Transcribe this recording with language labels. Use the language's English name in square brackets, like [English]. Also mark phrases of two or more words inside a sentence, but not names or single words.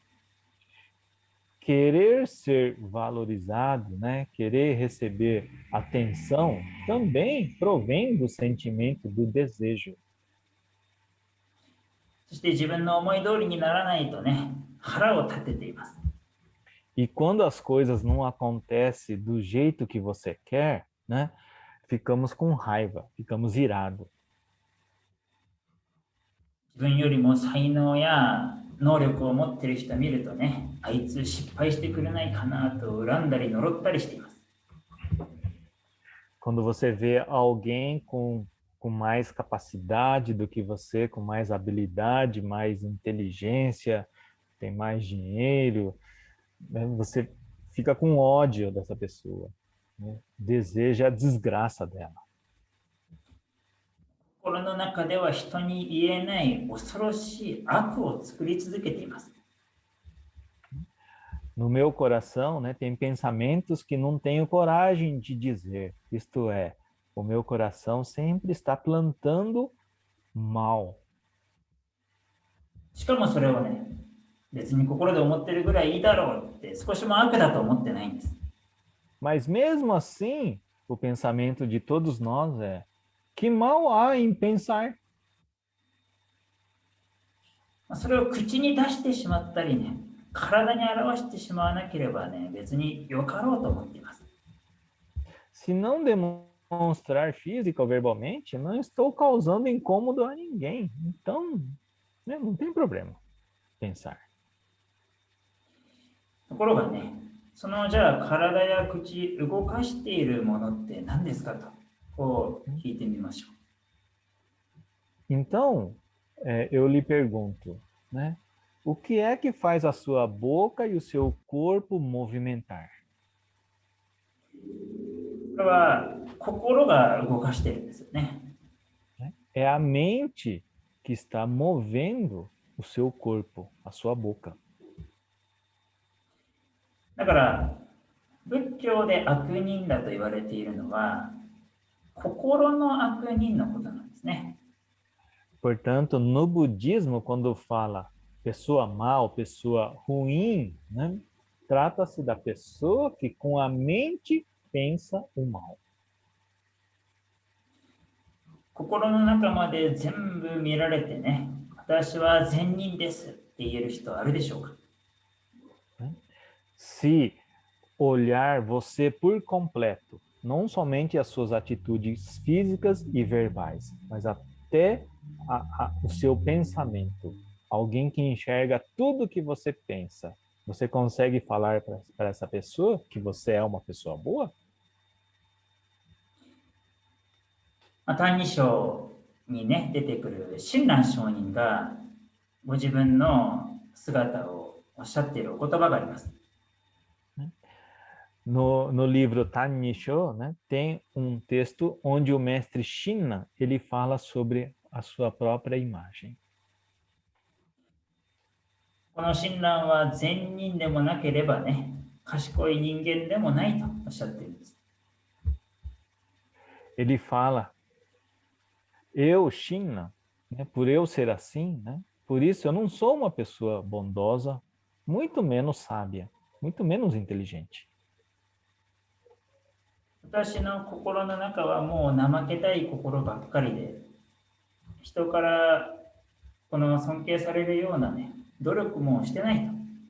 [Portuguese] Querer ser valorizado, né? Querer receber atenção, também provém do sentimento do desejo. [Japanese] そして自分の思い通りにならないとね、腹を立てています。 [Portuguese] E quando as coisas não acontecem do jeito que você quer, né? Ficamos com raiva, ficamos irados. [Japanese] 自分よりも才能や能力を持っている人を見るとね、あいつ失敗してくれないかなと恨んだり呪ったりしています。 [Portuguese] Quando você vê alguém com mais capacidade do que você, com mais habilidade, mais inteligência, tem mais dinheiro, né? Você fica com ódio dessa pessoa, né? Deseja a desgraça dela. [Japanese] 心の中では人に言えない恐ろしい悪を作り続けています。 [Portuguese] No meu coração, né, tem pensamentos que não tenho coragem de dizer. Isto é, o meu coração sempre está plantando mal. [Japanese] しかもそれをね、別に心で思ってるぐらいいいだろうって少しも悪だと思ってないんです。 [Portuguese] Mas mesmo assim, o pensamento de todos nós é: que mal há em pensar? [Japanese] それを口に出してしまったりね、体に表してしまわなければね、別によかろうと思っています。 [Portuguese] Se não demonstrar física ou verbalmente, não estou causando incômodo a ninguém. Então, né, não tem problema pensar. [Japanese] ところがね、そのじゃあ体や口動かしているものって何ですかと、こう聞いてみましょう。 [Portuguese] Então, eu lhe pergunto, né? O que é que faz a sua boca e o seu corpo movimentar? [Japanese] これは心が動かしているんですよね。 [Portuguese] É a mente que está movendo o seu corpo, a sua boca. [Japanese] だから仏教で悪人だと言われているのは、心の悪人のことなんですね。 [Portuguese] Portanto, no budismo, quando fala pessoa mal, pessoa ruim, né, trata-se da pessoa que com a mente pensa o mal. [Japanese] 心の中まで全部見られてね、私は善人ですって言える人あるでしょうか？ [Portuguese] Se olhar você por completo, não somente as suas atitudes físicas e verbais, mas até o seu pensamento. Alguém que enxerga tudo que você pensa. Você consegue falar para essa pessoa que você é uma pessoa boa? [Japanese] 歎異抄にね、出てくる親鸞上人がご自分の姿をおっしゃっているお言葉があります。 [Portuguese] No livro Tanisho, né, tem um texto onde o mestre Shinna ele fala sobre a sua própria imagem. [Japanese] この親鸞は善人でもなければね、賢い人間でもないとおっしゃっているんです。 [Portuguese] Ele fala, eu, Shinna, né, por eu ser assim, né, por isso eu não sou uma pessoa bondosa, muito menos sábia, muito menos inteligente. [Japanese] 私の心の中はもう怠けたい心ばっかりで、人からこの尊敬されるようなね、努力もしてないと。